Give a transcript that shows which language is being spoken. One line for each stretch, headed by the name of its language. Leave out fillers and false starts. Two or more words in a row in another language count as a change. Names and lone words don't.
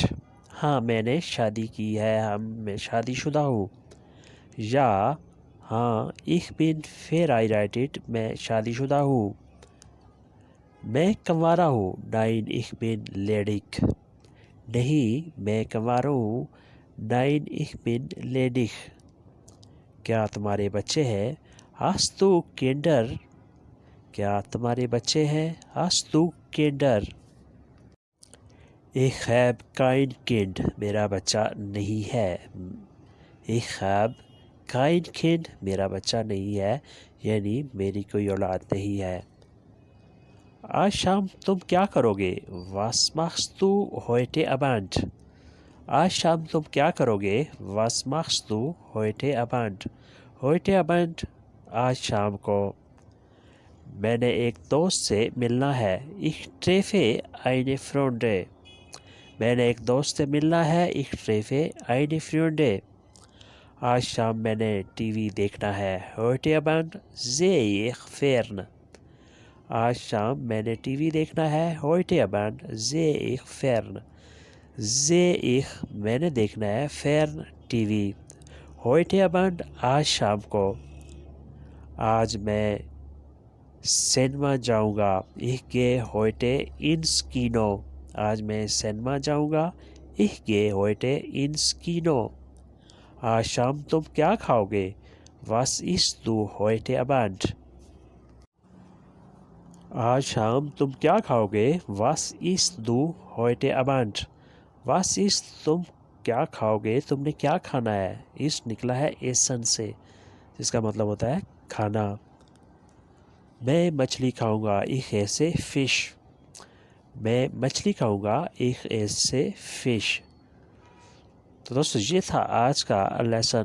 Urdu: ہاں میں نے شادی کی ہے، میں شادی شدہ ہوں۔ یا ہاں
German: ich bin verheiratet،
Urdu: میں شادی شدہ ہوں۔ میں کنوارا ہوں۔
German: Nein ich bin ledig۔
Urdu: نہیں میں کنوارا ہوں۔
German: Nein ich bin ledig۔
Urdu: کیا تمہارے بچے ہیں؟
German: Hast du Kinder؟
Urdu: کیا تمہارے بچے ہیں؟
German: Hast du Kinder؟ Ich habe kein Kind۔
Urdu: میرا بچہ نہیں ہے۔
German: Ich habe kein Kind،
Urdu: میرا بچہ نہیں ہے، یعنی میری کوئی اولاد نہیں ہے۔ آج شام تم کیا کرو گے؟
German: Was machst du heute Abend؟
Urdu: آج شام تم کیا کرو گے؟
German: Was machst du heute Abend؟ heute Abend
Urdu: آج شام کو۔ میں نے ایک دوست سے ملنا ہے۔
German: Ich treffe eine Freundin۔
Urdu: میں نے ایک دوست سے ملنا ہے۔
German: Ich treffe eine Freundin۔
Urdu: آج شام میں نے ٹی وی دیکھنا ہے۔
German: heute Abend sehe ich fern۔
Urdu: آج شام میں نے ٹی وی دیکھنا ہے۔
German: heute Abend sehe ich fern۔ sehe ich
Urdu: میں نے دیکھنا ہے، fern ٹی وی۔
German: heute Abend
Urdu: آج شام کو۔ آج میں سینما جاؤں گا۔
German: Ich gehe heute ins Kino۔
Urdu: آج میں سینما جاؤں گا۔
German: Ich gehe heute ins Kino۔
Urdu: آج شام تم کیا کھاؤ گے؟
German: Was isst du heute Abend؟
Urdu: آج شام تم کیا کھاؤ گے؟
German: Was isst du heute Abend؟ Was isst
Urdu: تم کیا کھاؤ گے؟ تم نے کیا کھانا ہے؟ اس نکلا ہے ایسن سے، جس کا مطلب ہوتا ہے کھانا۔ میں مچھلی کھاؤں گا۔
German: Ich esse Fisch۔
Urdu: میں مچھلی کھاؤں گا۔
German: Ich esse Fisch۔
Urdu: تو دوستو یہ تھا آج کا لیسن۔